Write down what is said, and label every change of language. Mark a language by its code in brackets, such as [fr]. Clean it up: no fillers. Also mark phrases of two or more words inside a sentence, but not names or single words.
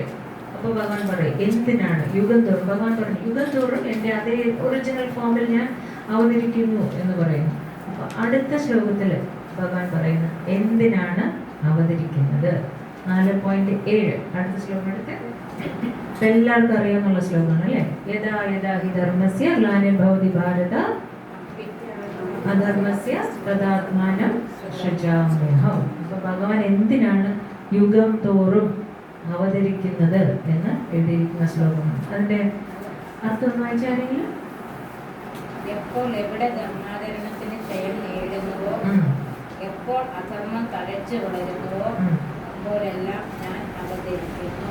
[ml] അപ്പൊ ഭഗവാൻ പറയും എന്തിനാണ് യുഗം തോറും, ഭഗവാൻ പറഞ്ഞു യുഗം തോറും എൻ്റെ അതേ [en] original formil [ml] ഞാൻ അവതരിക്കുന്നു എന്ന് പറയുന്നു. അപ്പൊ അടുത്ത ശ്ലോകത്തില് ഭഗവാൻ പറയുന്നത് എന്തിനാണ് അവതരിക്കുന്നത്. 4.7 അടുത്ത ശ്ലോകം എടുത്ത് എല്ലാവർക്കും അറിയാമെന്നുള്ള ശ്ലോകമാണ് അല്ലെ. [sa] यथा यथा हि धर्मस्य ग्लानिर्भवति भारत अधर्मस्य तदात्मानं सृजाम्यहम्. [ml] അപ്പൊ ഭഗവാൻ എന്തിനാണ് യുഗം തോറും അവതരിക്കുന്നത് എന്ന് എഴുതിയിരിക്കുന്ന ശ്ലോകമാണ്. അതിന്റെ അർത്ഥം വായിച്ചാരെങ്കിലും, എപ്പോൾ എവിടെ ധർമാചരണത്തിന് ക്ഷയം നേടുന്നുവോ, എപ്പോൾ അധർമ്മം തഴച്ചു വളരുന്നുവോ അപ്പോഴെല്ലാം ഞാൻ അവതരിക്കുന്നു.